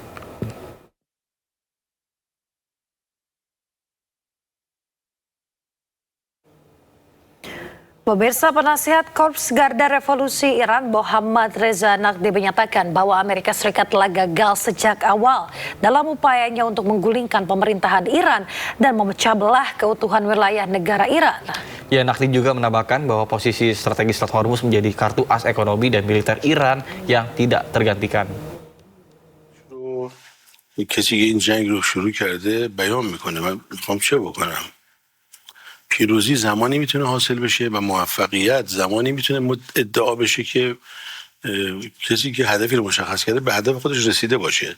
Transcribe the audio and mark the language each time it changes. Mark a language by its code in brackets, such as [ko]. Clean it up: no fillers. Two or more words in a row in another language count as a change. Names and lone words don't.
[id] Pemirsa, penasihat Korps Garda Revolusi Iran Mohammad Reza Naqvi menyatakan bahwa Amerika Serikat telah gagal sejak awal dalam upayanya untuk menggulingkan pemerintahan Iran dan memecah belah keutuhan wilayah negara Iran. Ya, Naqvi juga menambahkan bahwa posisi strategis Strait Hormuz menjadi kartu as ekonomi dan militer Iran yang tidak tergantikan. [fa] کسی که این جنگ رو شروع کرده بیان میکنه من میخوام چه بکنم پیروزی زمانی میتونه حاصل بشه و موفقیت زمانی میتونه ادعا بشه که کسی که هدفی رو مشخص کرده به هدف خودش رسیده باشه.